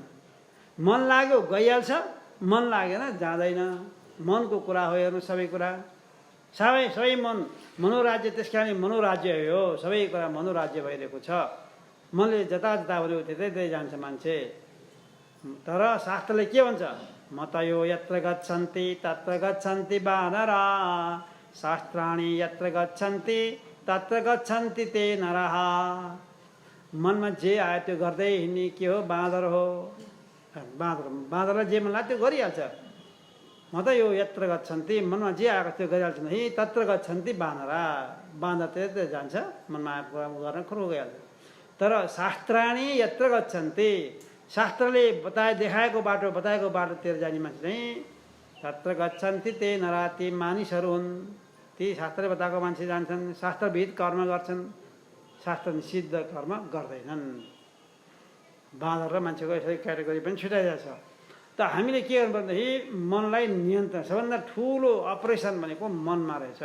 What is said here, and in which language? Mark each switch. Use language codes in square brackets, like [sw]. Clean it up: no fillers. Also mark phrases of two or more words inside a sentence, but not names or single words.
[ne] मन लाग्यो गइहाल्छ, मन लागेन जाँदैन। मनको कुरा हो हेर्नु, सबै कुरा सबै मन मनोराज्य। त्यस कारण मनोराज्य हो, सबै कुरा मनोराज्य भइरहेको छ। मनले जता जता भन्यो त्यतै जान्छ मान्छे। तर शास्त्रले के भन्छ, [sa] मतयो यत्र गच्छन्ति तत्र गच्छन्ति वानरा, शास्त्राणि यत्र गच्छन्ति तत्र गच्छन्ति ते नरः। [ne] मनमा जे आयो त्यो गर्दै हिँड्ने के हो, बाँदर हो। बाँदरलाई जे मन लाग्यो त्यो गरिहाल्छ। म त यो [sa] यत्र गच्छन्ति, [ne] मनमा जे आएको त्यो गरिहाल्छ नि। [sa] तत्र गच्छन्ति वानरा, [ne] बाँदर त्यतै जान्छ, मनमा आएको कुरा गर्न खुर्को गइहाल्छ। [sa] तर शास्त्राणि यत्र गच्छन्ति, [ne] शास्त्रले देखाएको बाटोतिर जाने मान्छे चाहिँ [sa] तत्र गच्छन्ति ते नरा, [ne] ती मानिसहरू हुन्। ती शास्त्रले बताएको मान्छे जान्छन्, शास्त्रविद कर्म गर्छन्, शास्त्र निषिद्ध कर्म गर्दैनन्। बाँदर र मान्छेको यसरी क्याटेगोरी पनि छुट्याइरहेछ। त हामीले के गर्नु पर्दाखेरि मनलाई नियन्त्रण, सबभन्दा ठुलो अपरेसन भनेको मनमा रहेछ।